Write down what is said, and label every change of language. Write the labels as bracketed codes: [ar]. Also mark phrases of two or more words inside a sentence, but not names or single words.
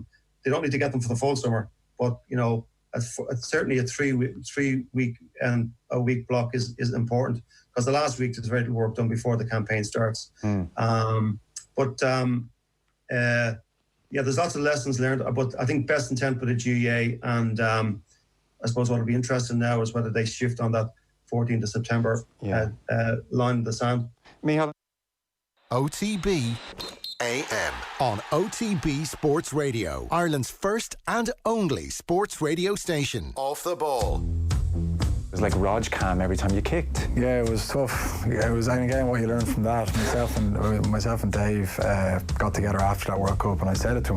[en] They don't need to get them for the full summer, but certainly a 3 week and a week block is important, because the last week there's very little work done before the campaign starts. There's lots of lessons learned, but I think best intent for the GEA, and I suppose what will be interesting now is whether they shift on that 14th of September line in the sand. Micheál. OTB AM on OTB Sports Radio, Ireland's first and only sports radio station. Off the ball. It was like Raj Cam every time you kicked. Yeah, it was tough. It was, and again, what you learn from that. Myself and Dave got together after that World Cup, and I said it to him.